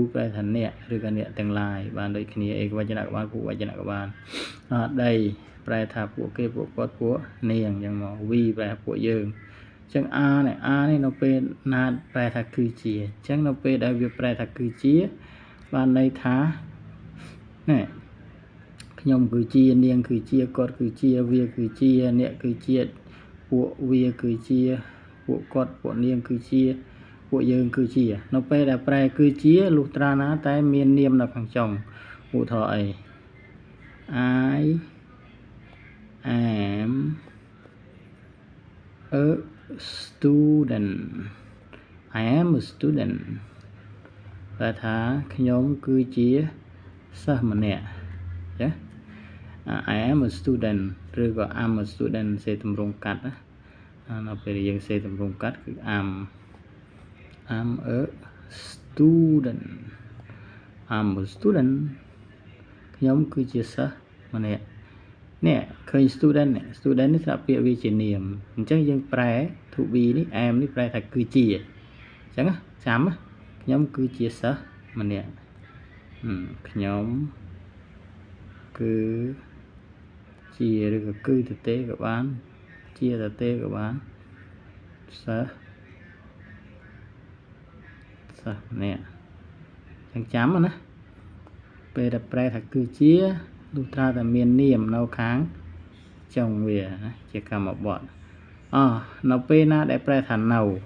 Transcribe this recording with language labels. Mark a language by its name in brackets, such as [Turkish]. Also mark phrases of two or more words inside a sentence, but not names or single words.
[Khmer] ប្រែថាអ្នកឬក៏អ្នកទាំងឡាយបានដូចគ្នាឯកវចនៈក៏បានពួកវចនៈក៏បានដីប្រែថាពួក គេពួកគាត់ពួកនាងអញ្ចឹងមក we ប្រែថាពួកយើងអញ្ចឹង are នេះនៅពេលណាប្រែថាគឺជាអញ្ចឹងនៅពេលដែលវាប្រែថាគឺជាបានន័យថានេះខ្ញុំគឺជានាងគឺជាគាត់គឺជាវាគឺជាអ្នកគឺជាពួកវាគឺជាពួកគាត់ពួកនាងគឺជាពួកយើងគឺជានៅពេលដែលប្រែគឺជាលុះត្រាណាតែមាននាមនៅខាងចុងឧទាហរណ៍អី I [English] am a student [Khmer] តែថាខ្ញុំគឺជាសិស្សម្នាក់ចា [English] I am a student [Khmer] ឬក៏ [English] I'm a student [Khmer] សេទម្រង់កាត់ណានៅពេលយើងសេទម្រង់កាត់គឺ I'm [English] a student [Khmer] ខ្ញុំគឺជាសិស្សម្នាក់នេះឃើញ student នេះស្រាប់ពាក្យវាជានាមអញ្ចឹងយើងប្រែ [English] to be [Khmer] នេះ am នេះប្រែថាគឺជាអញ្ចឹងចាំខ្ញុំគឺជាសិស្សម្នាក់ខ្ញុំ គឺជាឬក៏គឺទៅទេក៏បានជាទៅទេក៏បានសិស្សម្នាក់អញ្ចឹងចាំណាពេលដែលប្រែថាគឺជាលុះត្រាតែមាននាមនៅខាងចុងវាណាជាកម្មបទនៅពេលណាដែលប្រែថានៅ